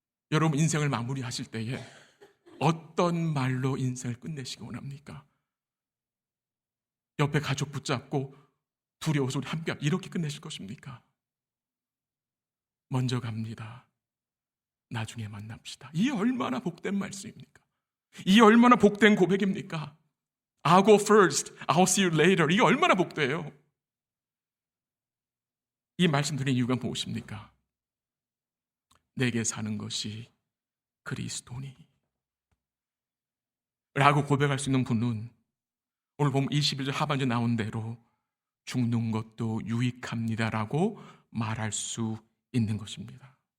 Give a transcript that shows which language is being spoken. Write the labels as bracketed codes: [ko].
[ko] 여러분 인생을 마무리하실 때에 어떤 말로 인생을 끝내시기 원합니까? 옆에 가족 붙잡고 두려워서 우리 함께 이렇게 끝내실 것입니까? 먼저 갑니다. 나중에 만납시다. 이 얼마나 복된 말씀입니까? 이 얼마나 복된 고백입니까? [en] I'll go first, I'll see you later. [ko] 이게 얼마나 복돼요? 이 말씀 드린 이유가 무엇입니까? 내게 사는 것이 그리스도니 라고 고백할 수 있는 분은 오늘 보면 21절 하반절 나온 대로 죽는 것도 유익합니다라고 말할 수 있는 것입니다.